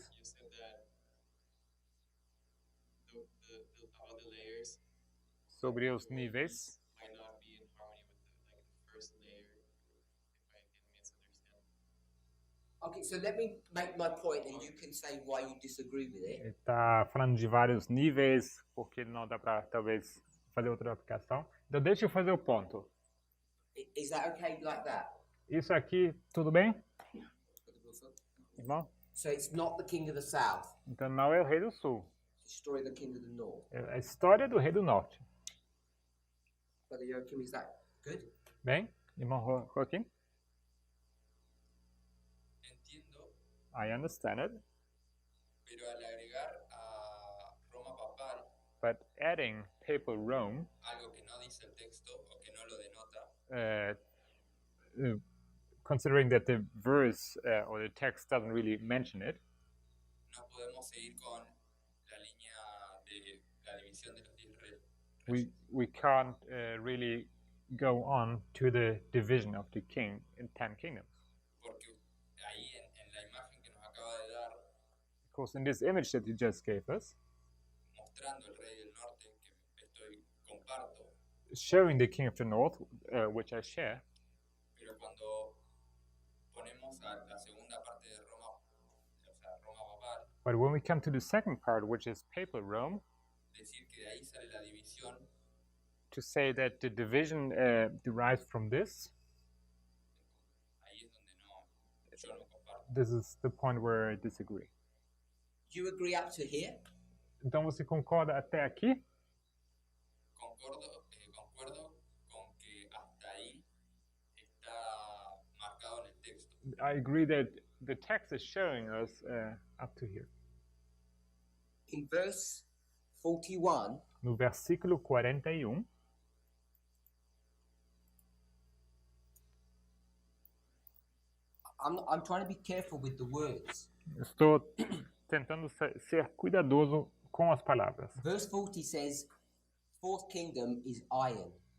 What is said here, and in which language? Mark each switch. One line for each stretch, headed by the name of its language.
English: you said that all the layers
Portuguese: sobre os níveis.
English: might not be in harmony with the first layer, if I can misunderstand. Okay, so let me make my point and you can say why you disagree with it.
Portuguese: Ele está falando de vários níveis, porque não dá para talvez fazer outra aplicação. Então deixa eu fazer o ponto.
English: Is that okay like that?
Portuguese: Isso aqui, tudo bem? Irmão?
English: So it's not the king of the south,
Portuguese: Então não é o rei do sul.
English: destroy the king of the north.
Portuguese: É a história do rei do norte.
English: Brother Joachim, is that good?
Portuguese: Bem, irmão Joaquim?
Spanish: Entiendo,
English: I understand it.
Spanish: pero al agregar a Roma papal
English: But adding papal Rome,
Spanish: algo que no dice el texto o que no lo denota,
English: considering that the verse or the text doesn't really mention it,
Spanish: no podemos seguir con la línea de la división de los 10 reyes.
English: we can't really go on to the division of the king in 10 kingdoms.
Spanish: Porque ahí en la imagen que nos acaba de dar,
English: Because in this image that you just gave us,
Spanish: mostrando el rey del norte que comparto,
English: showing the king of the north, which I share,
Spanish: pero cuando ponemos a la segunda parte de Roma, o sea, Roma papal,
English: but when we come to the second part, which is papal Rome,
Spanish: decir que de ahí sale la división,
English: to say that the division derives from this,
Spanish: ahí es donde yo no comparto.
English: this is the point where I disagree. You agree up to here?
Portuguese: Então você concorda até aqui?
Spanish: Concuerdo con que hasta ahí está marcado en el texto.
English: I agree that the text is showing us up to here. In verse 41,
Portuguese: No versículo 41,
English: I'm trying to be careful with the words.
Portuguese: estou tentando ser cuidadoso com as palavras.
English: Verse 40 says, fourth kingdom is iron.